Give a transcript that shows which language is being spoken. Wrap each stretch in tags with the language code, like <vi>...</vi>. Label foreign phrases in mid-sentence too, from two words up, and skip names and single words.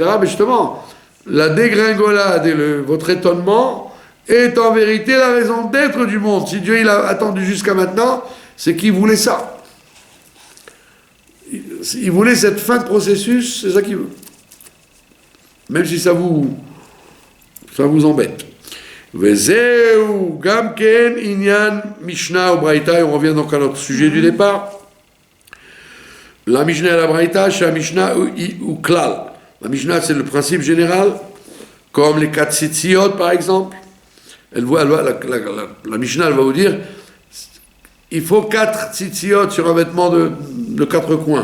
<fr>Mais justement, la dégringolade et votre étonnement est en vérité la raison d'être du monde. Si Dieu il a attendu jusqu'à maintenant, c'est qu'il voulait ça. Il voulait cette fin de processus, c'est ça qu'il veut. Même si ça vous embête.</fr> <he>וזהו גם כן ענין משנה</he> <fr>ou Braïta, et on revient donc à notre sujet du départ. La Mishnah et la Braïta, c'est la Mishnah ou Klal. La Mishnah, c'est le principe général, comme les 4 tzitziot par exemple. La Mishnah, elle va vous dire, il faut 4 tzitziot sur un vêtement de 4 coins.</fr>